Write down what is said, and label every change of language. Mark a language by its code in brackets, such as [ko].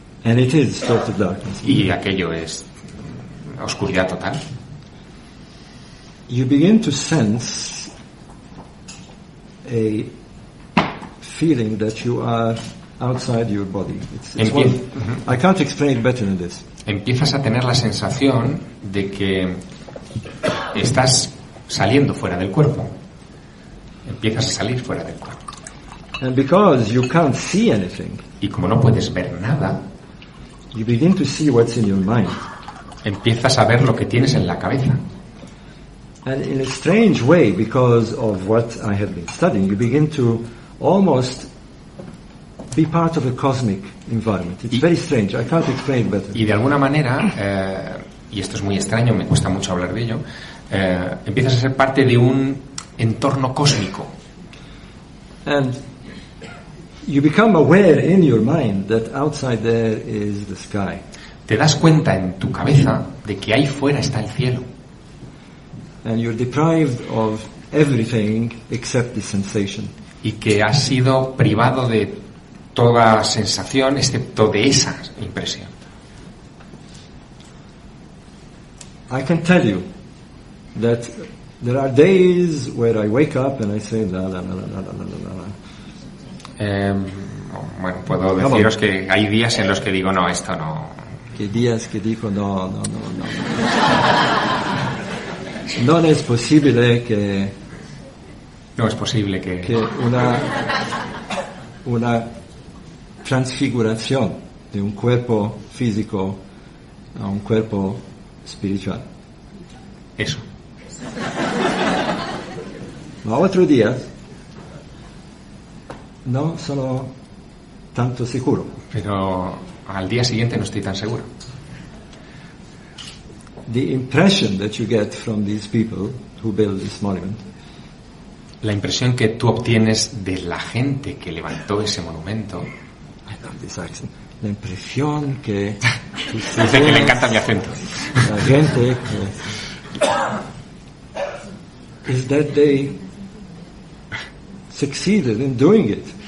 [en] And it is total darkness. [es] Y aquello es oscuridad total. [en] You begin to sense a feeling that you are outside your body. I can't explain it better than this. [es] Empiezas a tener la sensación de que estás saliendo fuera del cuerpo. Empiezas a salir fuera del cuerpo. [en] And because you can't see anything, [es] y como no puedes ver nada, [en] you begin to see what's in your mind. [es] Empiezas a ver lo que tienes en la cabeza. [en] And in a strange way, because of what I have been studying, you begin to almost be part of a cosmic environment. It's very strange. I can't explain it better. [es] Y de alguna manera, y esto es muy extraño, me cuesta mucho hablar de ello, empiezas a ser parte de un entorno cósmico. [en] And you become aware in your mind that outside there is the sky. [es] Te das cuenta en tu cabeza de que ahí fuera está el cielo. [en] And you're deprived of everything except the sensation. [es] Y que has sido privado de toda sensación excepto de esa impresión. [en] I can tell you that there are days where I wake up and I say la la la la la la la la. [es] Bueno, puedo deciros que hay días en los que digo no, esto no. ¿Qué días que digo no, no, no, no? No es posible que una transfiguración de un cuerpo físico a un cuerpo espiritual. Eso. Los otros días no solo tanto seguro. Pero al día siguiente no estoy tan seguro. [en] The impression that you get from these people who build this monument. [es] La impresión que tú obtienes de la gente que levantó ese monumento. [en] I love this accent. [es] La impresión que. Dice que le encanta mi acento. La gente que. [en] Is that they succeeded in doing it.